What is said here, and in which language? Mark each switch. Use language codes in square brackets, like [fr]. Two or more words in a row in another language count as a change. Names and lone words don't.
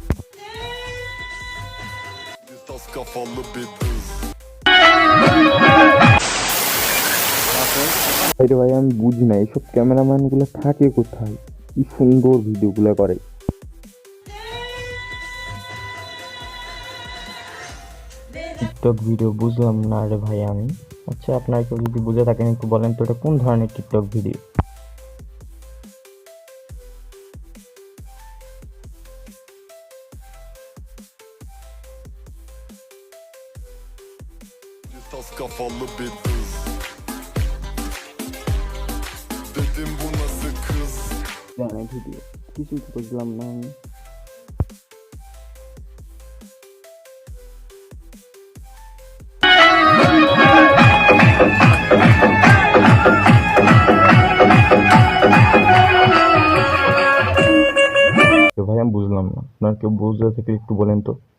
[bn] আরে ভাই, আমি বুঝি না এইসব ক্যামেরাম্যান গুলো থাকে কোথায়, কি সুন্দর ভিডিওগুলো করে। টিকটক ভিডিও বুঝলাম না রে ভাই আমি। আচ্ছা, আপনার কেউ যদি বুঝে থাকেন একটু বলেন তো এটা কোন ধরনের টিকটক ভিডিও? [tr] Tas kafalı bir kız. Dedim bu nasıl kız? [bn] জানে ভিডিও কিছুই তো বুঝলাম না আমি। তো ভাই আমি বুঝলাম না, আপনার কেউ বুঝে থাকলে একটু বলেন তো।